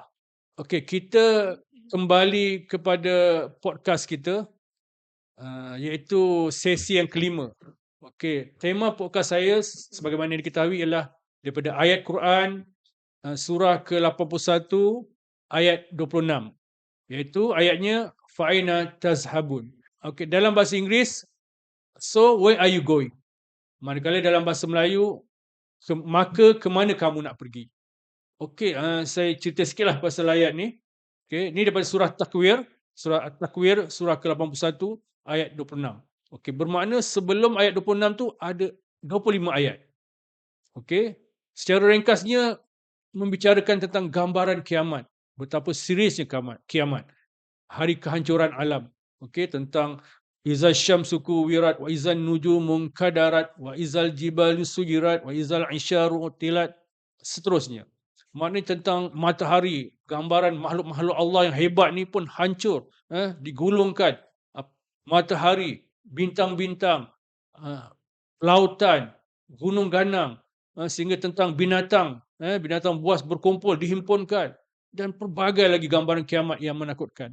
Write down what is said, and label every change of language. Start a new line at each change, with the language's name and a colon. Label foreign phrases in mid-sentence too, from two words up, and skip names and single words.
Malay: Okey, kita kembali kepada podcast kita iaitu sesi yang kelima. Okey, tema podcast saya sebagaimana diketahui ialah daripada ayat Quran surah ke-81 ayat 26. Iaitu ayatnya
Arabic: فأين تذهبون.
Malay: Okey, dalam bahasa Inggeris,
English: so where are you going?
Malay: Manakala dalam bahasa Melayu, maka ke mana kamu nak pergi? Okey, saya cerita sikitlah pasal ayat ni. Okey, ni daripada surah Takwir, surah At-Takwir, surah ke-81 ayat 26. Okey, bermakna sebelum ayat 26 tu ada 25 ayat. Okey, secara ringkasnya membicarakan tentang gambaran kiamat, betapa seriusnya kiamat, hari kehancuran alam. Okey, tentang
Arabic: إذا الشمس كورت وإذا النجوم انكدرت وإذا الجبال سيرت وإذا العشار عطلت,
Malay: seterusnya. Maknanya tentang matahari, gambaran makhluk-makhluk Allah yang hebat ni pun hancur, digulungkan. Matahari, bintang-bintang, lautan, gunung ganang, sehingga tentang binatang, binatang buas berkumpul, dihimpunkan, dan pelbagai lagi gambaran kiamat yang menakutkan.